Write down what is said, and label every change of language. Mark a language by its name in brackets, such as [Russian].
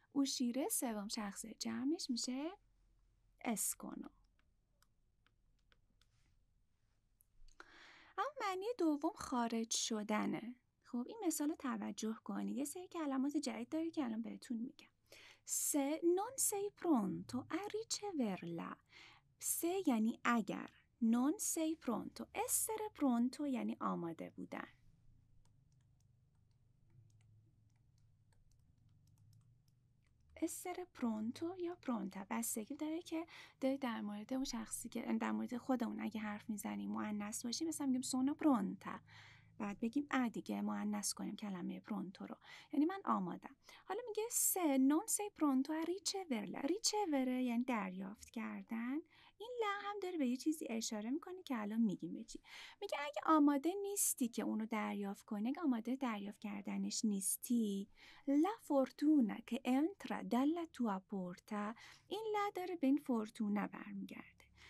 [Persian] اوشیره سوم شخص جمعش میشه اسکونو. اما معنی دوم خارج شدنه. خب این مثال رو توجه کنید. یه سری کلمات جدید داره که الان بهتون میگم. [Italian] se non sei pronto a riceverla. [Persian] se یعنی اگر، [Italian] non sei pronto. [Persian] essere pronto یعنی آماده بودن. essere pronto یا pronta بستگی داره که دارید در مورد اون شخصی که در مورد خودمون اگه حرف میزنیم مؤنث باشیم، مثلا میگیم [Italian] sono pronta، [Persian] بعد بگیم دیگه مؤنث کنیم کلمه پرونتو رو، یعنی من آمادم. حالا میگه [Italian] se non sei pronto a riceverla. [Persian] ricevere یعنی دریافت کردن. این لا هم داره به یه چیزی اشاره میکنه که الان میگیم به چی. میگه اگه آماده نیستی که اونو دریافت کنی، اگه آماده دریافت کردنش نیستی، [Italian] la fortuna che entra dalla tua porta، [Persian] این لا داره به این فورتونا برمیگرده.